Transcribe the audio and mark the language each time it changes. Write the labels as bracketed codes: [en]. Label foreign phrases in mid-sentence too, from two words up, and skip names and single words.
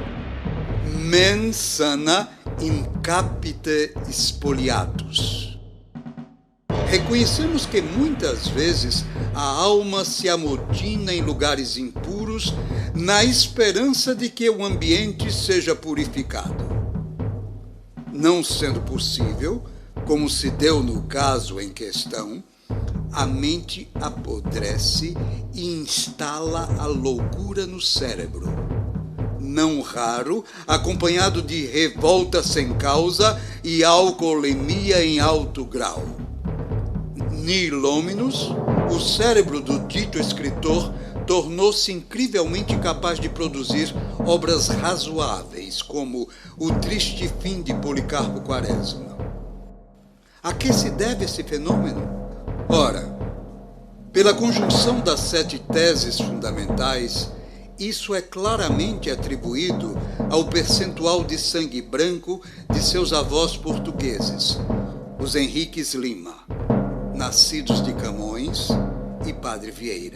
[la] Mens sana in capite spoliatus. [pt] Reconhecemos que muitas vezes a alma se amotina em lugares impuros na esperança de que o ambiente seja purificado. Não sendo possível, como se deu no caso em questão, a mente apodrece e instala a loucura no cérebro. Não raro, acompanhado de revolta sem causa e alcoolemia em alto grau. [la] Nihil hominus, [pt] o cérebro do dito escritor tornou-se incrivelmente capaz de produzir obras razoáveis, como O Triste Fim de Policarpo Quaresma. A que se deve esse fenômeno? Ora, pela conjunção das 7 teses fundamentais, isso é claramente atribuído ao percentual de sangue branco de seus avós portugueses, os Henriques Lima, nascidos de Camões e Padre Vieira.